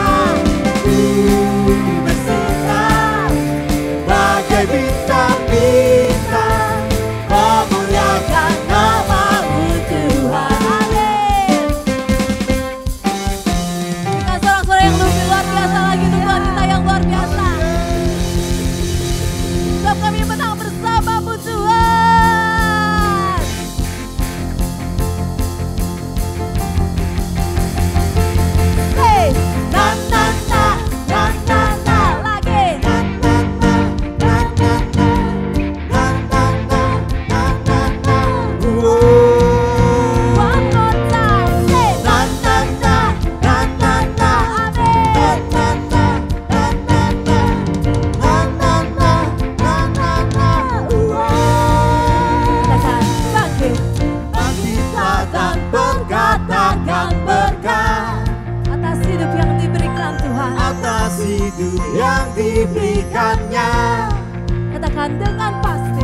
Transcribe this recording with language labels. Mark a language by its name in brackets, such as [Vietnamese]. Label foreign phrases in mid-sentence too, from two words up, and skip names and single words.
[Indonesian] Ku bersinar bagai bintang-bintang, memuliakan nama-Mu Tuhan. Amin. Kita sorak-sorai yang lebih luar biasa lagi untuk Tuhan kita yang luar biasa. Sebab kami menang bersama-Mu Tuhan. Hey, na na na, na na na, lagi. Na na na, na na na, na na na, na na na. [English] One more time. Say, Na na na, na na na, [Indonesian] amin. na na na, na na na, na na na, na na na. Katakan, bangkit Bangkitlah dan berkatakan berkat atas hidup yang diberikan Tuhan. atas hidup yang diberikannya. Katakan dengan pasti.